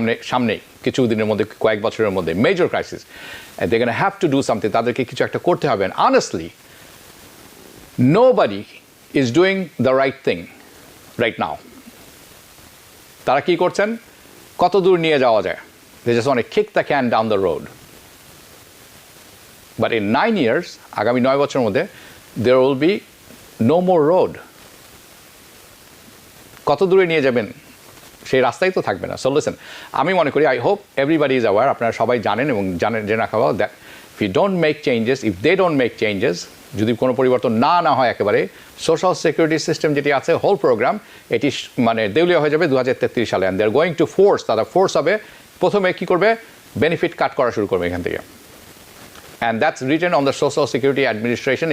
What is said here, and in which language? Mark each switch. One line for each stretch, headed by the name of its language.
Bangla: সামনেই কিছু দিনের মধ্যে, কয়েক বছরের মধ্যে major crisis,
English: they gonna have to do something,
Bangla: তাদেরকে কিছু একটা করতে হবে।
English: Honestly nobody is doing the right thing right now.
Bangla: তারা কি করছেন, কত দূর নিয়ে যাওয়া যায়,
English: They just want to kick the can down the road. But in 9 years,
Bangla: আগামী 9 বছরের মধ্যে
English: there will be no more road.
Bangla: কত দূরে নিয়ে যাবেন সেই রাস্তাই তো থাকবে না। সো লিসেন, আমি মনে করি,
English: I hope everybody is aware,
Bangla: আপনারা সবাই জানেন এবং জেনে রাখা
English: that if you don't make changes,
Bangla: if they don't make changes, যদি কোনো পরিবর্তন না হয় একেবারে, সোশ্যাল সিকিউরিটি সিস্টেম যেটি আছে, হোল প্রোগ্রাম, এটি মানে দেউলিয়া হয়ে যাবে 2033 সালে।
English: and they are going to force,
Bangla: তারা ফোর্স হবে, প্রথমে কী করবে, বেনিফিট কাট করা শুরু করবে এখান থেকে।
English: And that's written on the Social Security Administration.